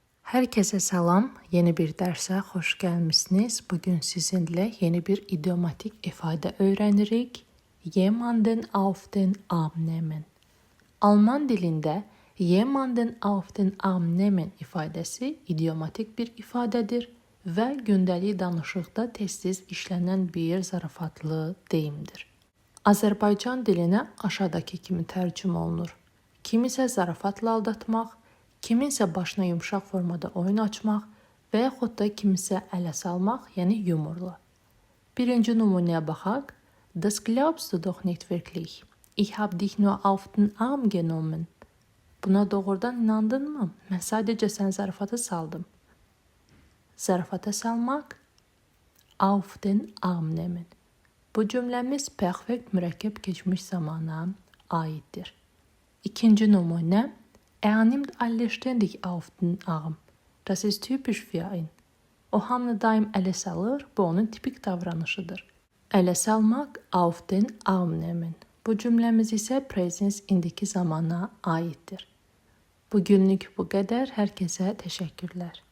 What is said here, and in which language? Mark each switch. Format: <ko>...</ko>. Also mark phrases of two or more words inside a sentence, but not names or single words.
<az>Herkese selam. Yeni bir derse hoş gelmişsiniz. Bugün sizinle yeni bir idiomatik ifade öğrenirik.</az> <de>Jemanden auf den Arm nehmen.</de> <az>Alman dilinde</az> <de>jemanden auf den Arm nehmen</de> <az>ifadesi idiomatik bir ifadedir ve gündəlik danışıqda tez-tez işlenen bir zarafatlı deyimdir. Azərbaycan dilinə aşağıdakı kimi tərcümə olunur. Kimisə zarafatla aldatmaq, kiminsə başına yumşaq formada oyun açmaq və yaxud da kimisə ələ salmaq, yəni yumorla. Birinci nümunəyə baxaq.</az> <de>Das glaubst du doch nicht wirklich. Ich habe dich nur auf den Arm genommen.</de> <az>Buna doğrudan inandınmı? Mən sadəcə sən zarafata saldım. Zarafata salmaq,</az> <de>auf den Arm nehmen.</de> <az>Bu cümləmiz perfekt mürəkkəb keçmiş zamana aiddir. İkinci nümunə.</az> <de>Er nimmt alle ständig auf den Arm. Das ist typisch für ihn.</de> <az>O hamını daim ələ salır, bu onun tipik davranışıdır. Ələ salmaq,</az> <de>auf den Arm nehmen.</de> <az>Bu cümləmiz isə presens indiki zamana aiddir. Bugünlük bu qədər. Hər kəsə təşəkkürlər.</az>